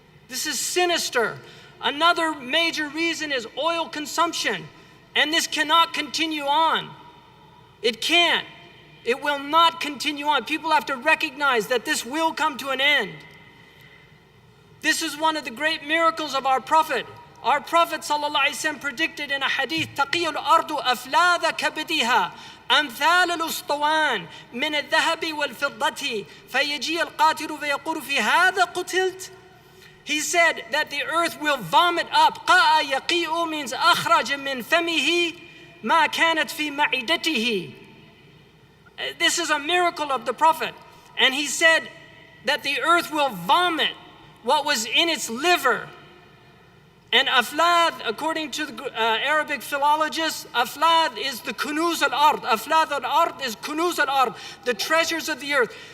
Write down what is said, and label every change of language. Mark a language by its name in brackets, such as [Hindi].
[English] This is sinister. Another major reason is oil consumption. And this cannot continue on. It can't. It will not continue on. People have to recognize that this will come to an end. This is one of the great miracles of our Prophet. Our Prophet ﷺ predicted in a hadith, [Arabic] تَقِيُّ الْأَرْضُ أَفْلَاذَ كَبِدِهَا أمثال الأسطوان من الذهب والفضة فيجي القاتل فيقول في هذا قتلت. [English] He said that the earth will vomit up. [Arabic] قَاءَ يَقِيءُ [English] means [Arabic] أخرج من فمه ما كانت في معدته. [English] This is a miracle of the Prophet. And he said that the earth will vomit what was in its liver. And aflad, according to the Arabic philologists, aflad is the kunuz al-ard. Aflad al-ard is kunuz al-ard, the treasures of the earth.